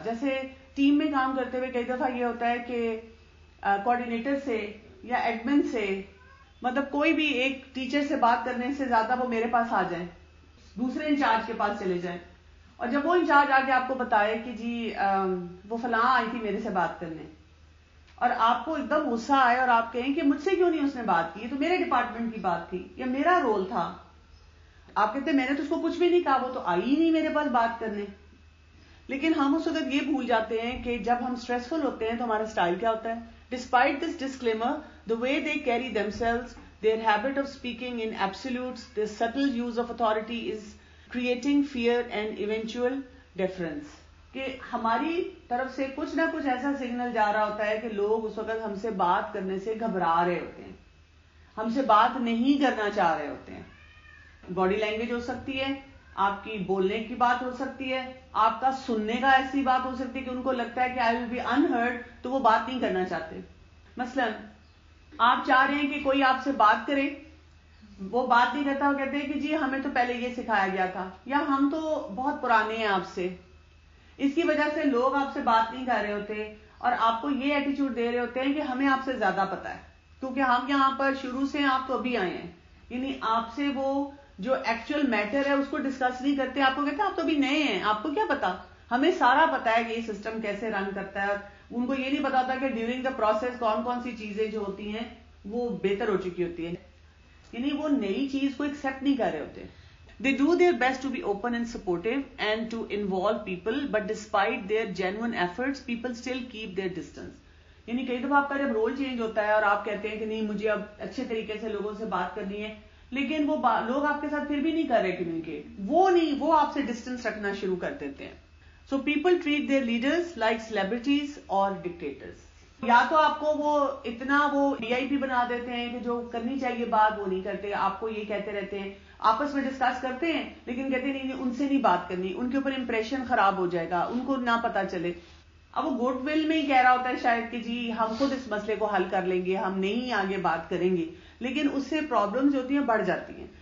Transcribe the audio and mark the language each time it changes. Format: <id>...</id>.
<ur>جیسے ٹیم میں کام کرتے ہوئے کئی دفعہ یہ ہوتا ہے کہ کوآرڈینیٹر سے یا ایڈمن سے، مطلب کوئی بھی ایک ٹیچر سے بات کرنے سے زیادہ وہ میرے پاس آ جائیں، دوسرے انچارج کے پاس چلے جائیں، اور جب وہ انچارج آ کے آپ کو بتائے کہ جی وہ فلاں آئی تھی میرے سے بات کرنے، اور آپ کو ایک دم غصہ آئے اور آپ کہیں کہ مجھ سے کیوں نہیں اس نے بات کی، تو میرے ڈپارٹمنٹ کی بات تھی یا میرا رول تھا. آپ کہتے ہیں میں نے تو اس کو کچھ بھی نہیں کہا، وہ تو آئی ہی نہیں میرے پاس بات کرنے. لیکن ہم اس وقت یہ بھول جاتے ہیں کہ جب ہم اسٹریسفل ہوتے ہیں تو ہمارا اسٹائل کیا ہوتا ہے.</ur> <en>Despite this disclaimer, the way they carry themselves, their habit of speaking in absolutes, their subtle use of authority is creating fear and eventual deference.</en> <ur>کہ ہماری طرف سے کچھ نہ کچھ ایسا سگنل جا رہا ہوتا ہے کہ لوگ اس وقت ہم سے بات کرنے سے گھبرا رہے ہوتے ہیں، ہم سے بات نہیں کرنا چاہ رہے ہوتے ہیں. باڈی لینگویج ہو سکتی ہے، آپ کی بولنے کی بات ہو سکتی ہے، آپ کا سننے کا ایسی بات ہو سکتی ہے کہ ان کو لگتا ہے کہ</ur> <en>I will be unheard,</en> <ur>تو وہ بات نہیں کرنا چاہتے. مثلا آپ چاہ رہے ہیں کہ کوئی آپ سے بات کرے، وہ بات نہیں کرتا، وہ کہتے ہیں کہ جی ہمیں تو پہلے یہ سکھایا گیا تھا، یا ہم تو بہت پرانے ہیں آپ سے. اس کی وجہ سے لوگ آپ سے بات نہیں کر رہے ہوتے اور آپ کو یہ ایٹیچیوڈ دے رہے ہوتے ہیں کہ ہمیں آپ سے زیادہ پتا ہے کیونکہ ہم یہاں پر شروع سے ہیں، آپ تو ابھی آئے ہیں. یعنی آپ سے وہ جو ایکچوئل میٹر ہے اس کو ڈسکس نہیں کرتے. آپ کو کہتے ہیں آپ تو ابھی نئے ہیں، آپ کو کیا پتا، ہمیں سارا پتا ہے کہ یہ سسٹم کیسے رن کرتا ہے. ان کو یہ نہیں پتا تھا کہ</ur> <en>during the process</en> <ur>کون کون سی چیزیں جو ہوتی ہیں وہ بہتر ہو چکی ہوتی ہیں. یعنی وہ نئی چیز کو ایکسپٹ نہیں کر رہے ہوتے.</ur> <en>They do their best to be open and supportive and to involve people, but despite their genuine efforts, people still keep their distance.</en> <ur>یعنی کئی دفعہ آپ کا جب رول چینج ہوتا ہے اور آپ کہتے ہیں کہ نہیں مجھے اب اچھے طریقے سے لوگوں سے بات کرنی ہے، لیکن وہ لوگ آپ کے ساتھ پھر بھی نہیں کر رہے کمیونیکیٹ، وہ آپ سے ڈسٹینس رکھنا شروع کر دیتے ہیں.</ur> <en>So people treat their leaders like celebrities or dictators.</en> <ur>یا تو آپ کو وہ اتنا وہ VIP بنا دیتے ہیں کہ جو کرنی چاہیے بات وہ نہیں کرتے، آپ کو یہ کہتے رہتے ہیں، آپس میں ڈسکس کرتے ہیں لیکن کہتے ہیں نہیں ان سے نہیں بات کرنی، ان کے اوپر امپریشن خراب ہو جائے گا، ان کو نہ پتا چلے. اب وہ گڈ ول میں ہی کہہ رہا ہوتا ہے شاید کہ جی ہم خود اس مسئلے کو حل کر لیں گے، ہم نہیں آگے بات کریں گے، لیکن اس سے پرابلمز جو ہوتی ہیں بڑھ جاتی ہیں.</ur>